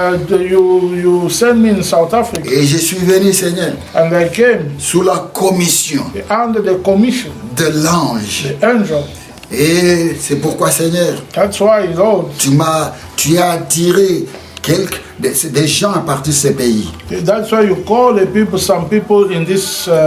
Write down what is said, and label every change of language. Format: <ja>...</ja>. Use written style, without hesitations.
<en>You sent me in South Africa,</en> <fr>Et je suis venu, Seigneur,</fr> <en>and I came</en> <fr>sous la commission</fr> <en>under the commission,</en> <fr>de l'ange.</fr> <en>the angel.</en> <fr>Et c'est pourquoi, Seigneur,</fr> <en>That's why, Lord,</en> <fr>tu as attiré des gens à partir de ce pays</fr> <en>that's why you call the people, some people in this</en>